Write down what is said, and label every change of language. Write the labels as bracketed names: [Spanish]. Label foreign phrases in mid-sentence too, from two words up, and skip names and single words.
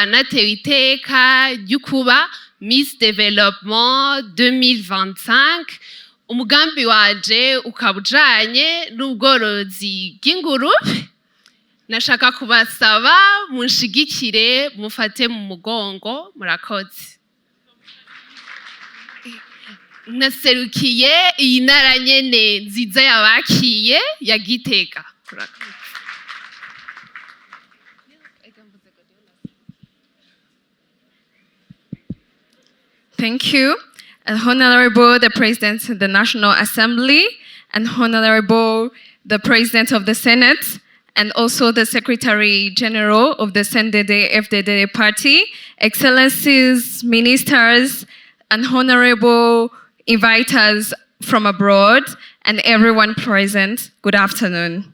[Rundi] natewe iteka ry'ukuba Miss Development 2025 umugambi waje ukaba ujanye n'ubworozi bw'ingurube nashaka kubasaba munshigikire mufate mu mugongo murakoze naserukiye iyi ntara nyene nziza yabakiye ya Gitega. [English] Thank you. Honorable the President of the National Assembly and Honorable the President of the Senate and also the Secretary General of the Cndd FDD Party, Excellencies, Ministers, and Honorable inviters from abroad, and everyone present, good afternoon.